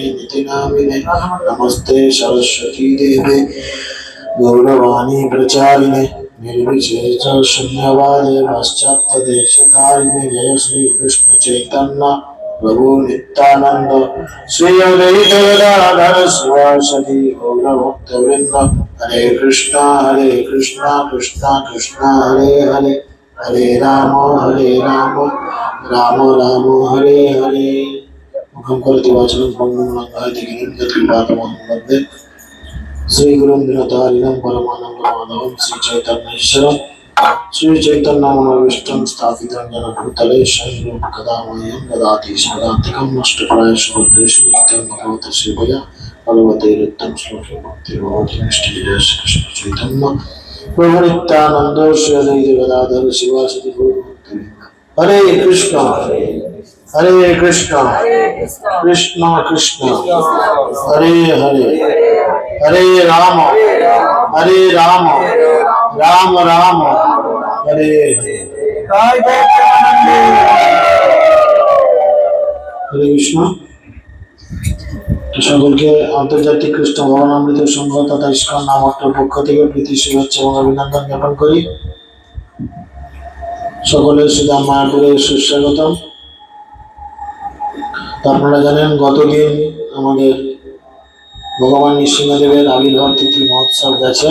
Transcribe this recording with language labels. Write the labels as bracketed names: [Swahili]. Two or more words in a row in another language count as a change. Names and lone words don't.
[Sanskrit] निति नामिने नमस्ते सरस्वती देवे गौरवाणी प्रचारिणे निर्विशेष शून्यवादे पाश्चात्य देशकारिणे जय श्री कृष्ण चैतन्य प्रभु नित्यानंद श्री अद्वैत गदाधर शिवासदि गौरभक्तवृंद हरे कृष्णा कृष्णा कृष्णा हरे हरे हरे राम राम राम हरे हरे मुखं करोति वाचनं पङ्गुं लङ्घयति गिरिं यत्कृपातमहं वन्दे श्रीगुरुं दिनतारिणं परमानन्दमाधवं श्रीचैतन्येश्वरं श्रीचैतन्यमनोभीष्टं स्थापितं येन भूतले स्वयं कदा मह्यं ददाति स्मदान्तिकं नष्टप्रायेषु बुद्धेषु नित्यं भगवते सेवया भगवते रिक्तं श्लोके भक्तिर्भवति निष्ठिते श्रीकृष्ण चैतन्य प्रभु नित्यानंद श्री अद्वैत गदाधर शिवासदि गौरभक्तवृंद हरे कृष्णा कृष्णा कृष्णा हरे हरे हरे राम राम राम हरे हरे कृष्ण [Bangla] সকলকে আন্তর্জাতিক কৃষ্ণ ভবনামৃত সংঘ তথা ইস্কন নামকটার পক্ষ থেকে প্রীতি শুভেচ্ছা এবং অভিনন্দন জ্ঞাপন করি। সকলের সুদাম মায়াপুরে সুস্বাগতম। আপনারা জানেন গতদিন আমাদের ভগবান নৃসিংহদেবের আবির্ভাব তিথি মহোৎসব গেছে।